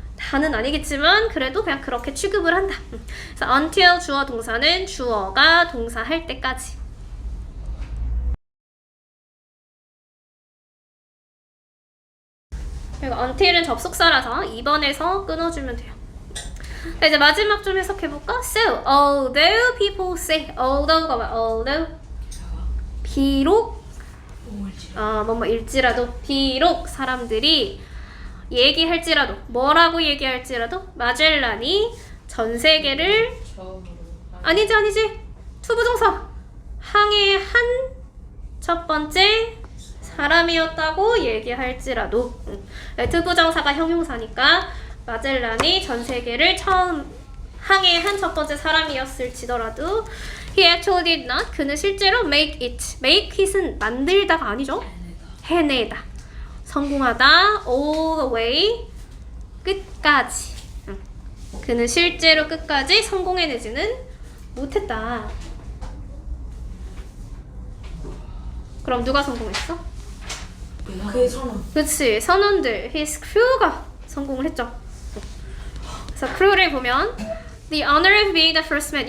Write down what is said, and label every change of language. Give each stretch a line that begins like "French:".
Korean: 다는 아니겠지만 그래도 그냥 그렇게 취급을 한다. 그래서 until 주어 동사는 주어가 동사 할 때까지. 그리고 until은 접속사라서 2번에서 끊어주면 돼요. 자, 이제 마지막 좀 해석해볼까?
English: So, although people say,
Korean: although가 뭐야? although 비록 뭐뭐일지라도 비록 사람들이 얘기할지라도 뭐라고 얘기할지라도 마젤란이 전 세계를 아니지 투부정사 항해한 첫 번째 사람이었다고 얘기할지라도 투부정사가 형용사니까 마젤란이 전 세계를 처음 항해한 첫 번째 사람이었을지더라도
English: he actually did not.
Korean: 그는 실제로 make it. make it은 만들다가 아니죠. 해내다. 성공하다.
English: all the way.
Korean: 끝까지. 그는 실제로 끝까지 성공해내지는 못했다. 그럼 누가 성공했어? 그의 선언. 그치. 선원들. his crew가 성공을 했죠. 그래서 crew를 보면
English: the honor of being the first man.